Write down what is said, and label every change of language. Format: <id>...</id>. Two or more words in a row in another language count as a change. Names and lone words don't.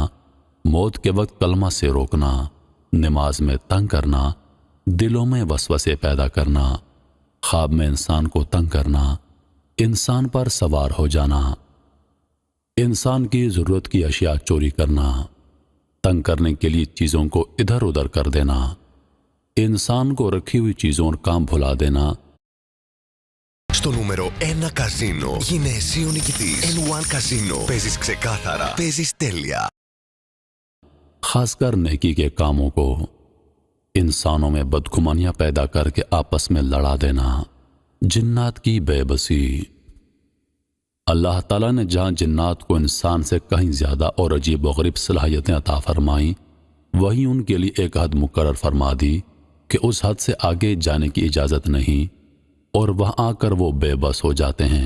<ur>موت کے وقت کلمہ سے روکنا، نماز میں تنگ کرنا، دلوں میں وسوسے پیدا کرنا، خواب میں انسان کو تنگ کرنا، انسان پر سوار ہو جانا، انسان کی ضرورت کی اشیاء چوری کرنا، تنگ کرنے کے لیے چیزوں کو ادھر ادھر کر دینا، انسان کو رکھی ہوئی چیزوں اور کام بھلا دینا۔</ur> <el>Στο νούμερο 1 καζίνο γίνε εσύ ο νικητής. N1 Casino. Παίζεις ξεκάθαρα. Παίζεις τέλεια.</el> <ur>خاص کر نیکی کے کاموں کو انسانوں میں بدگمانیاں پیدا کر کے آپس میں لڑا دینا، جنات کی بےبسی. اللہ تعالیٰ نے جہاں جنات کو انسان سے کہیں زیادہ اور عجیب و غریب صلاحیتیں عطا فرمائی، وہیں ان کے لیے ایک حد مقرر فرما دی کہ اس حد سے آگے جانے کی اجازت نہیں، اور وہاں آ کر وہ بےبس ہو جاتے ہیں.</ur>